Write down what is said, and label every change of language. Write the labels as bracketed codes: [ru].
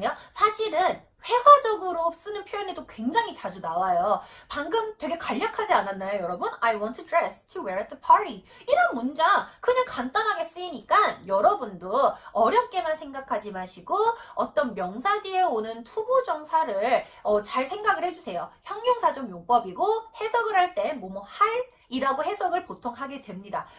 [ko] 사실은 회화적으로 쓰는 표현에도 굉장히 자주 나와요. 방금 되게 간략하지 않았나요, 여러분? [en] I want a dress to wear at the party. [ko] 이런 문장 그냥 간단하게 쓰이니까 여러분도 어렵게만 생각하지 마시고 어떤 명사 뒤에 오는 투부정사를 잘 생각을 해주세요. 형용사적 용법이고 해석을 할 때 뭐뭐 할 이라고 해석을 보통 하게 됩니다.